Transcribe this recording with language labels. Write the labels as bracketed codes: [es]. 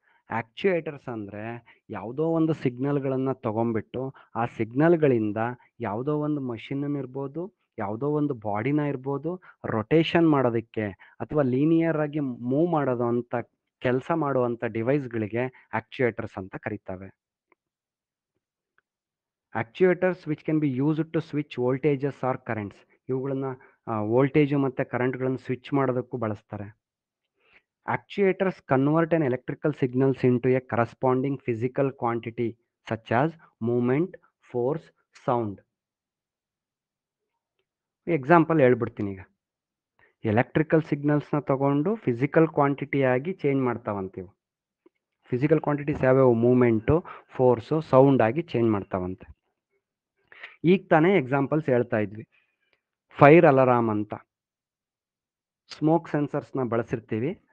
[kn] ಆಕ್ಚುಯೇಟರ್ಸ್ ಅಂದರೆ ಯಾವುದೋ ಒಂದು ಸಿಗ್ನಲ್ಗಳನ್ನು ತಗೊಂಡ್ಬಿಟ್ಟು ಆ ಸಿಗ್ನಲ್ಗಳಿಂದ ಯಾವುದೋ ಒಂದು ಮಷಿನ್ ಇರ್ಬೋದು, ಯಾವುದೋ ಒಂದು ಬಾಡಿನ ಇರ್ಬೋದು, ರೊಟೇಷನ್ ಮಾಡೋದಕ್ಕೆ ಅಥವಾ ಲೀನಿಯರ್ ಆಗಿ ಮೂವ್ ಮಾಡೋದು ಅಂತ ಕೆಲಸ ಮಾಡುವಂಥ ಡಿವೈಸ್ಗಳಿಗೆ ಆಕ್ಚುಯೇಟರ್ಸ್ ಅಂತ ಕರೀತವೆ. [en] Actuators which can be used to switch voltages or currents. [kn] ಇವುಗಳನ್ನ ವೋಲ್ಟೇಜು ಮತ್ತು ಕರೆಂಟ್ಗಳನ್ನು ಸ್ವಿಚ್ ಮಾಡೋದಕ್ಕೂ ಬಳಸ್ತಾರೆ. [en] Actuators convert an electrical signals into a corresponding physical quantity such as movement, force, sound. [kn] Example ಹೇಳ್ಬಿಡ್ತೀನಿ. ಈಗ ಎಲೆಕ್ಟ್ರಿಕಲ್ ಸಿಗ್ನಲ್ಸ್ನ ತಗೊಂಡು ಫಿಸಿಕಲ್ ಕ್ವಾಂಟಿಟಿ ಆಗಿ ಚೇಂಜ್ ಮಾಡ್ತಾವಂತೀವಿ. ಫಿಸಿಕಲ್ ಕ್ವಾಂಟಿಟೀಸ್ ಯಾವ್ಯಾವು? ಮೂಮೆಂಟು, ಫೋರ್ಸು, ಸೌಂಡ್ ಆಗಿ ಚೇಂಜ್ ಮಾಡ್ತಾವಂತೆ. ಈಗ ತಾನೇ ಎಕ್ಸಾಂಪಲ್ಸ್ ಹೇಳ್ತಾ ಇದ್ವಿ. ಫೈರ್ ಅಲಾರಾಮ್ ಅಂತ ಸ್ಮೋಕ್ ಸೆನ್ಸರ್ಸ್ನ ಬಳಸಿರ್ತೀವಿ.